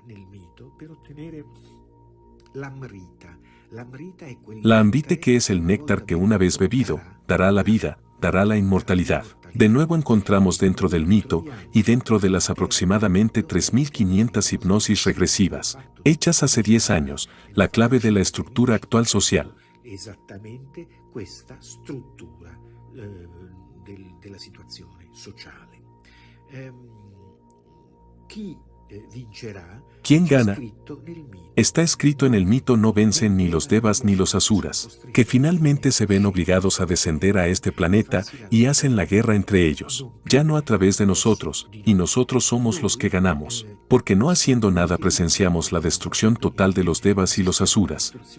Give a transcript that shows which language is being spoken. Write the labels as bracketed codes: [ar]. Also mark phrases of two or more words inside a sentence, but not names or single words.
[es] La Amrite, que es el néctar que una vez bebido, dará la vida, dará la inmortalidad. De nuevo encontramos dentro del mito y dentro de las aproximadamente 3.500 hipnosis regresivas, hechas hace 10 años, la clave de la estructura actual social. [it] Esattamente questa struttura della situazione sociale. Chi vincerà? [es] ¿Quién gana? Está escrito en el mito: no vencen ni los devas ni los asuras, que finalmente se ven obligados a descender a este planeta y hacen la guerra entre ellos, ya no a través de nosotros, y nosotros somos los que ganamos, porque no haciendo nada presenciamos la destrucción total de los devas y los asuras.